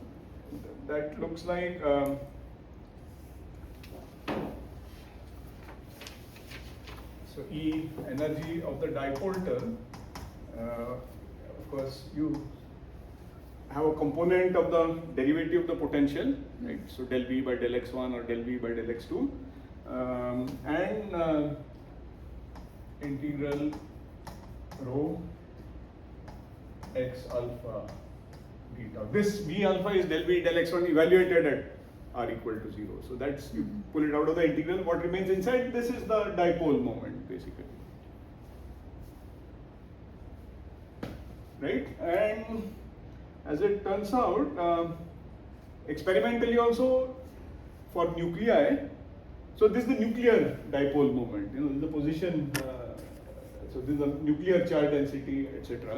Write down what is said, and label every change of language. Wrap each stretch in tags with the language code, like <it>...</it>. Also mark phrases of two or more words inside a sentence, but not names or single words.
<en>So that looks like so E energy of the dipole term. Of course, you have a component of the derivative of the potential, right? So del V by del x1 or del V by del x2, and integral rho x alpha beta. This V alpha is del V del x1 evaluated at r equal to 0. So that's, you pull it out of the integral. What remains inside, this is the dipole moment basically. Right? And as it turns out, experimentally also for nuclei, so this is the nuclear dipole moment, this is the position, so this is the nuclear charge density, etc.</en>